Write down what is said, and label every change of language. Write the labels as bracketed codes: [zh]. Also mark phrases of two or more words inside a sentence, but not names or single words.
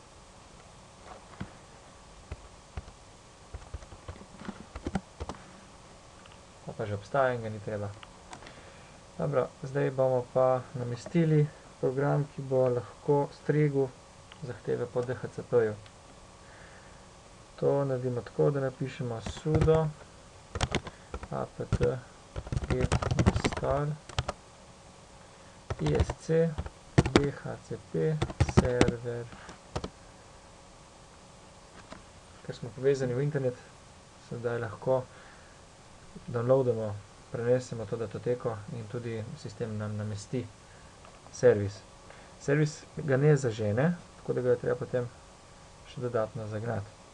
[sl] Pa že obstaja in ga ni treba. Dobro, zdaj bomo pa namestili program, ki bo lahko stregel zahteve po DHCP-ju. To naredimo tako, da napišemo sudo apt get install isc dhcp server. Ker smo povezani v internet, sedaj lahko downloadamo, prenesemo to datoteko in tudi sistem nam namesti servis. Servis ga ne zažene, tako da ga je treba potem še dodatno zagnati.